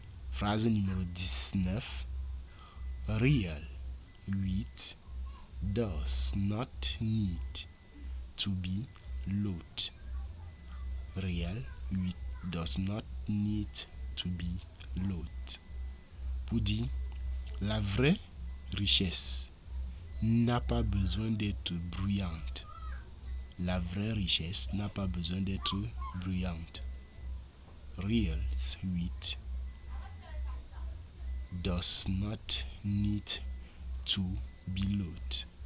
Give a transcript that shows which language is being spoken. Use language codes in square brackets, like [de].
[fr] Phrase numéro 19. [en] Real wheat does not need to be loud. Real wheat does not need to be loud. [fr] Pour dire, la vraie richesse n'a pas besoin d'être bruyante. La vraie richesse n'a pas besoin d'être bruyante. [en] Real wheat does not need to be loud.